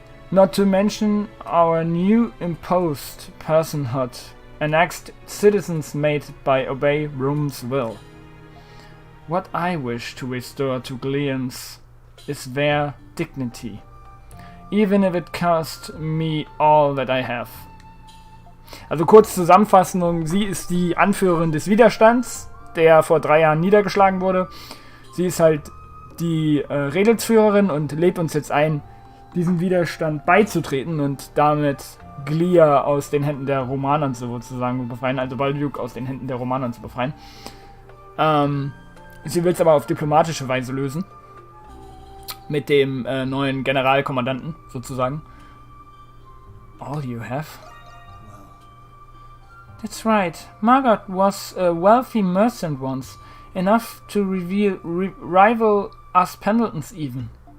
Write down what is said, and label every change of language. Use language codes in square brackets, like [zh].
[en] Not to mention our new imposed personhood, annexed citizens made by obey Rome's will. What I wish to restore to Gleans is their dignity, even if it cost me all that I have. [de] Also kurz Zusammenfassung, sie ist die Anführerin des Widerstands, der vor 3 Jahren niedergeschlagen wurde. Sie ist halt die Rädelsführerin und lädt uns jetzt ein, diesem Widerstand beizutreten und damit Glia aus den Händen der Romanern sozusagen befreien, also Balduk aus den Händen der Romanern zu befreien. Sie will es aber auf diplomatische Weise lösen. Mit dem neuen Generalkommandanten sozusagen. [en] All you have? That's right. Margot was a wealthy merchant once, enough to rival us Pendletons even.